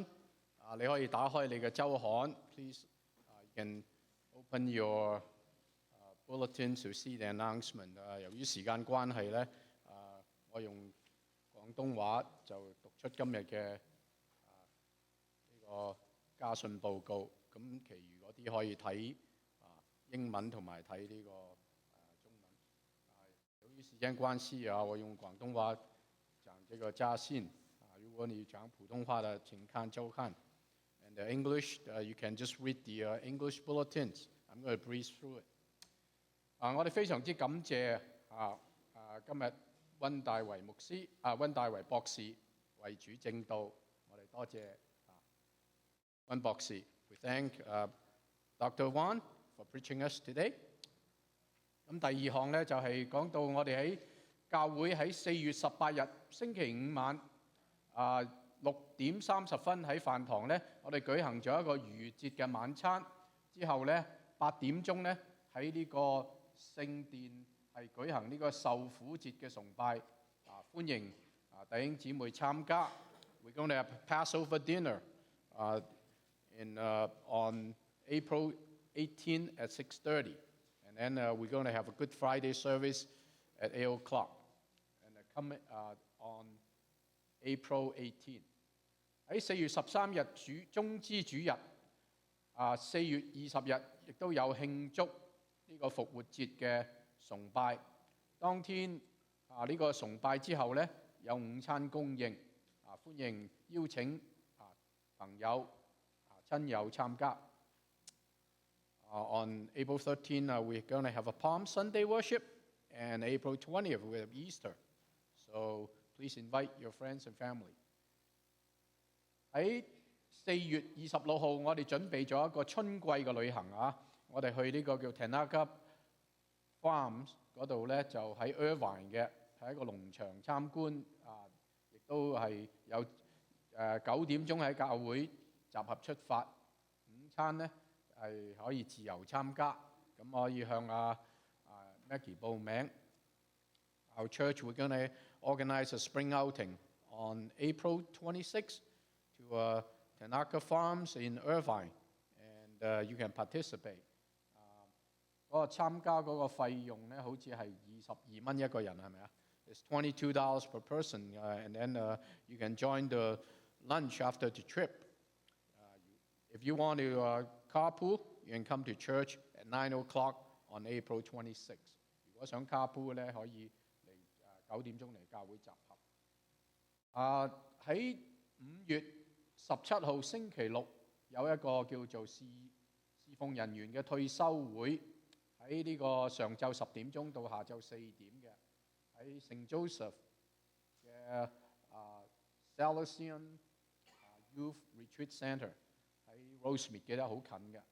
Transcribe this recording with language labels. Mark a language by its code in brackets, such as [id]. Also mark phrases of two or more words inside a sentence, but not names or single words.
[yue] 你可以打開你嘅週刊 ， [en] please you can open your bulletin to see the announcement。 [yue] 由於時間關係咧，我用廣東話就讀出今日嘅呢個家信報告。咁其餘嗰啲可以睇英文同埋睇呢個。由於時間關係我用廣東話講這個家信。如果你講普通話的，請看週刊。 [en] And the English, you can just read the English bulletins. I'm going to breeze through it. [yue] 我哋非常之感謝今日溫大維牧師溫大維博士為主證道，我哋多謝溫博士。 [en] We thank Dr. Wan for preaching us today. [yue] 咁第二項咧就係講到我哋喺教會喺4月18日星期五晚6:30喺飯堂咧，我哋舉行咗一個逾節嘅晚餐。之後咧8點鐘咧喺呢個聖殿係舉行呢個受苦節嘅崇拜。歡迎弟兄姊妹參加。 [en] We're going to have Passover dinner on April 18 at 6:30. And we're going to have a Good Friday service at 8 o'clock. And come on April 18. [yue] 喺4月13日中之主日，4月20日亦都有慶祝呢個復活節嘅崇拜。當天呢個崇拜之後咧，有午餐供應，歡迎邀請朋友親友參加。 [en] On April 13, we're going to have a Palm Sunday worship, and April 20th, we have Easter. So please invite your friends and family. [yue] 喺4月26號，我哋準備咗一個春季嘅旅行我哋去呢個叫 Tanaka Farms 嗰度咧，就喺 Irvine 嘅係一個農場參觀亦都係有9點鐘喺教會集合出發。午餐呢係可以自由參加，咁可以向Maggie 報名。 [en] Our church, we're going to organize a spring outing on April 26th to Tanaka Farms in Irvine, and you can participate. [yue] 嗰個參加嗰個費用咧，好似係22蚊一個人，係咪啊？ [en] It's $22 per person, and then you can join the lunch after the trip. If you want to carpool, you can come to church at 9 o'clock on April 26th. [yue] 如果想 carpool 咧，可以嚟9點鐘嚟教會集合。喺5月17號星期六有一個叫做侍奉人員嘅退休會，喺呢個上晝10點鐘到下晝4點嘅，喺聖 Joseph 嘅 Salesian Youth Retreat Centre 喺 Rosemead 記得好近嘅。